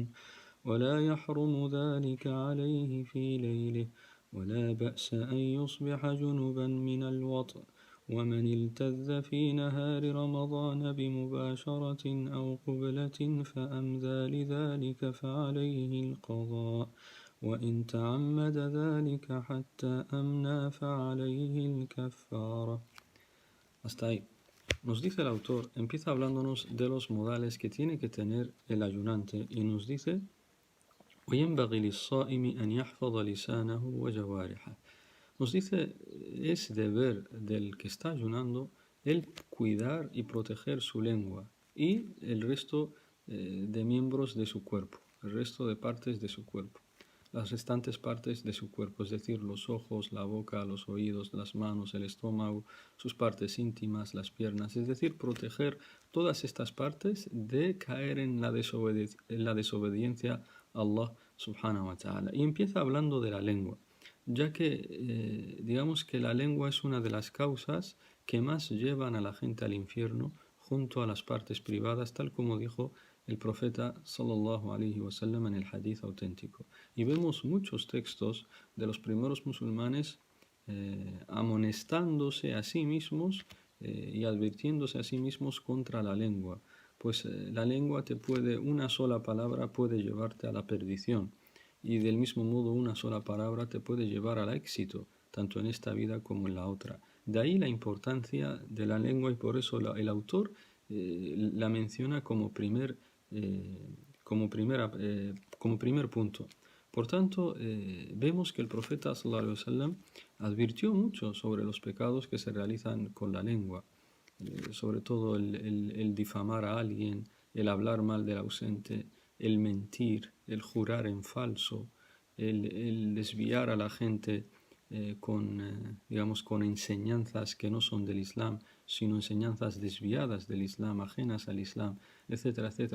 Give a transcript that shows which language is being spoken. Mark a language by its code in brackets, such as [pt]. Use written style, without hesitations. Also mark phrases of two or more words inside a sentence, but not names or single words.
[ar] ولا يحرم ذلك عليه في ليله، ولا بأس أن يصبح جنبا من الوطئ، ومن التذ في نهار رمضان بمباشرة أو قبلة فأمذى لذلك فعليه القضاء، وإن تعمد ذلك حتى أمنى فعليه الكفارة. [es] Hasta ahí. Nos dice el autor, empieza hablándonos de los modales que tiene que tener el ayunante y nos dice: [ar] وينبغي للصائم أن يحفظ لسانه وجوارحه. [es] Nos dice, es deber del que está ayunando el cuidar y proteger su lengua y el resto de miembros de su cuerpo, el resto de partes de su cuerpo, las restantes partes de su cuerpo, es decir, los ojos, la boca, los oídos, las manos, el estómago, sus partes íntimas, las piernas, es decir, proteger todas estas partes de caer en la desobediencia a Allah [ar] سبحانه وتعالى. [es] Y empieza hablando de la lengua, ya que digamos que la lengua es una de las causas que más llevan a la gente al infierno junto a las partes privadas, tal como dijo el profeta [ar] صلى الله عليه وسلم [es] en el hadith auténtico. Y vemos muchos textos de los primeros musulmanes amonestándose a sí mismos y advirtiéndose a sí mismos contra la lengua, pues la lengua una sola palabra puede llevarte a la perdición. Y del mismo modo una sola palabra te puede llevar al éxito, tanto en esta vida como en la otra. De ahí la importancia de la lengua y por eso el autor la menciona como primer punto. Por tanto, vemos que el profeta [ar] صلى الله عليه وسلم [es] advirtió mucho sobre los pecados que se realizan con la lengua, sobre todo el difamar a alguien, el hablar mal del ausente, el mentir, el jurar en falso, el desviar a la gente con enseñanzas que no son del Islam, sino enseñanzas desviadas del Islam, ajenas al Islam, etcétera, etcétera.